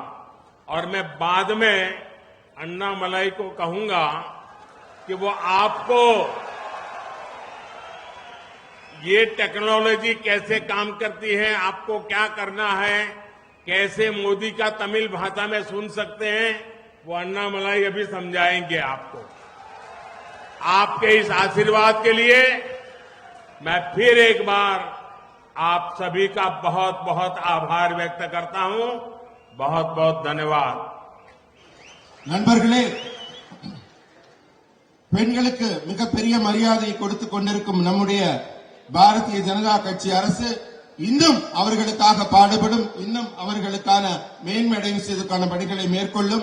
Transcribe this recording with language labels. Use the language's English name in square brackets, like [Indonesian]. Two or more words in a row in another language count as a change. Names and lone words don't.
[Hindi] और मैं बाद में अन्नामलाई को कहूंगा कि वो आपको ये टेक्नोलॉजी कैसे काम करती है, आपको क्या करना है, कैसे मोदी का तमिल भाषा में सुन सकते हैं, वो अन्नामलाई अभी समझाएंगे आपको। आपके इस आशीर्वाद के लिए मैं फिर एक बार आप सभी का बहुत बहुत आभार व्यक्त करता हूं। बहुत बहुत धन्यवाद। [Tamil] நண்பர்களே, பெண்களுக்கு மிகப்பெரிய மரியாதையை கொடுத்துக் கொண்டிருக்கும் நம்முடைய பாரதிய ஜனதா கட்சி அரசு இன்னும் அவர்களுக்காக பாடுபடும், இன்னும் அவர்களுக்கான மேன்மையடைவு செய்வதற்கான பணிகளை மேற்கொள்ளும்.